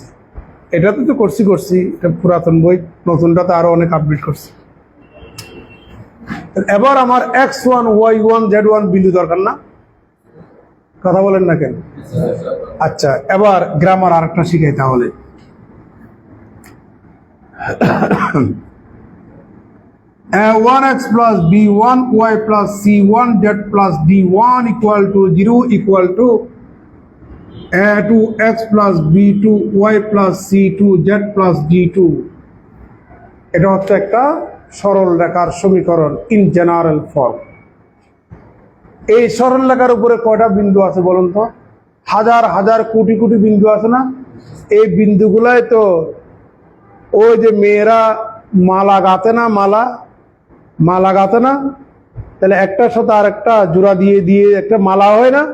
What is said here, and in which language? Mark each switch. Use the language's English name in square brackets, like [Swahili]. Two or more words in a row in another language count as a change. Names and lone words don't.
[Bangla] এটাতে তো করছি, এটা পুরাতন বই, নতুনটাতে আরো অনেক আপডেট করছি। এবার আমার x1 y1 z1 বিন্দু দরকার না? কথা বলেন না কেন? আচ্ছা, এবার গ্রামার আরেকটা শিখাই তাহলে। [English] a1x plus b1y plus c1z plus d1 equal to 0 equal to a2x plus b2y plus c2z plus d2। [Bangla] এটা হচ্ছে একটা সরল রেখার সমীকরণ [English] in general form. [Bangla] এই সরল রেখার উপরে কয়টা বিন্দু আছে বলুন তো? হাজার হাজার কোটি কোটি বিন্দু আছে না? এই বিন্দুগুলাই তো ওই যে মেয়েরা মালা গাতে না, মালা গাতে না, তাহলে একটার সাথে আর একটা জোড়া দিয়ে দিয়ে একটা মালা হয় না?